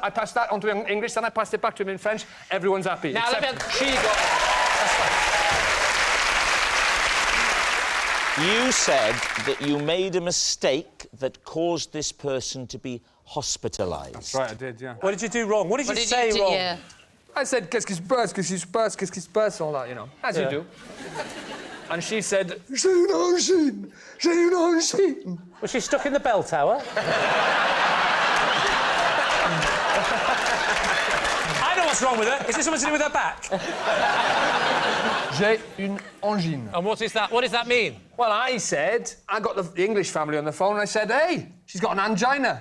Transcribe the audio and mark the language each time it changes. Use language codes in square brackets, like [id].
[en] I passed that on to him in English, then I passed it back to him in French. Everyone's happy. Now, she got... That's fine. You said that you made a mistake that caused this person to be hospitalised. That's right, I did, yeah. What did you do wrong? What did you say wrong? Yeah. I said, [fr] qu'est-ce qui se passe, [en] qu'est-ce qui se passe, qu'est-ce qui se passe, all that, you know, as you do. And she said, [fr] j'ai une angine, j'ai une angine. [en] Was she stuck in the bell tower? I know what's wrong with her. Is this something to do with her back? [fr] J'ai une angine. [en] And what is that? What does that mean? Well, I said, I got the English family on the phone and I said, "Hey, she's got an angina.